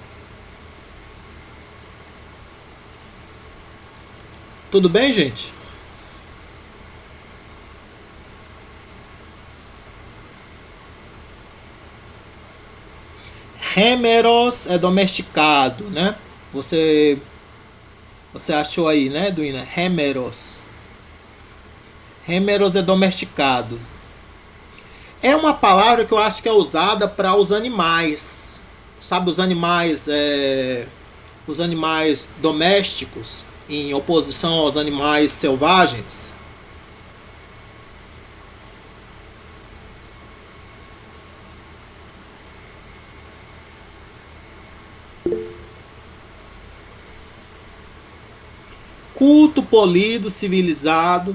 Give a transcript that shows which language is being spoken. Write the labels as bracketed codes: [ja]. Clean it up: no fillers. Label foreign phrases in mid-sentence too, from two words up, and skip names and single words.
[pt] Tudo bem, gente? Hemeros é domesticado, né? Você achou aí, né, Duína? Hemeros. Hemeros é domesticado. É uma palavra que eu acho que é usada para os animais. Sabe, os animais domésticos em oposição aos animais selvagens. Culto, polido, civilizado.